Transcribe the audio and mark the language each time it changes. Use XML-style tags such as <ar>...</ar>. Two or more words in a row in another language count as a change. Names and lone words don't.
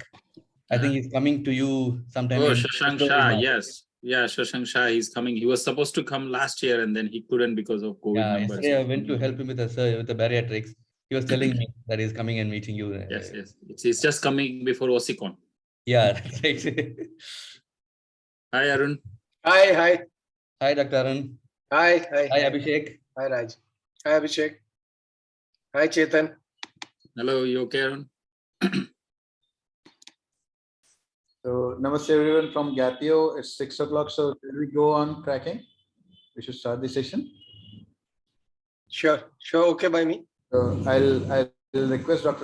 <en>I think he's coming to you sometime Oh, in Shashank February, Shah, March. yes. Yeah, Shashank Shah, he's coming. He was supposed to come last year and then he couldn't because of COVID Yeah, numbers. yesterday I went to help him with the bariatrics. He was telling me that he's coming and meeting you. Yes, yes. It's just coming before OSICON. Yeah, that's right. Hi, Arun. Hi, hi, Hi, Dr. Arun. hi, hi, Hi, Abhishek. hi, Raj. Hi, Abhishek. Hi, Chetan. Hello, you okay, Arun? So, namaste everyone from Gapio. It's 6 o'clock. So, will we go on tracking? We should start the session. Sure. Okay by me. So, I'll request Dr.</en>